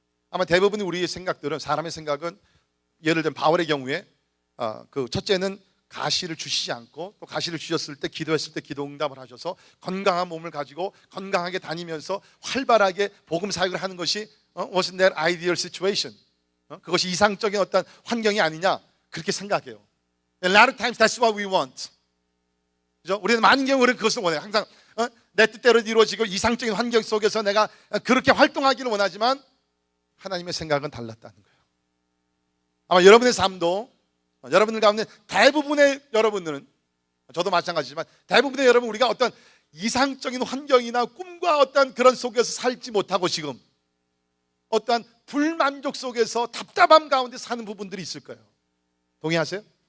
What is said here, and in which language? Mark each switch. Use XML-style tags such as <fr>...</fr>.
<ko>아마 대부분의 우리의 생각들은, 사람의 생각은 예를 들면 바울의 경우에 그 첫째는 가시를 주시지 않고, 또 가시를 주셨을 때 기도했을 때 기도 응답을 하셔서 건강한 몸을 가지고 건강하게 다니면서 활발하게 복음 사역을 하는 것이</ko> <en>wasn't that ideal situation?</en> <ko>그것이 이상적인 어떤 환경이 아니냐, 그렇게 생각해요.</ko> <en>A lot of times that's what we want.</en> <ko>그죠? 우리는 많은 경우 우리는 그것을 원해요. 항상 내 뜻대로 이루어지고 이상적인 환경 속에서 내가 그렇게 활동하기를 원하지만 하나님의 생각은 달랐다는 거예요. 아마 여러분의 삶도 여러분들 가운데 대부분의 여러분들은, 저도 마찬가지지만 대부분의 여러분, 우리가 어떤 이상적인 환경이나 꿈과 어떤 그런 속에서 살지 못하고 지금 어떠한 불만족 속에서 답답함 가운데 사는 부분들이 있을 거예요. 동의하세요?</ko>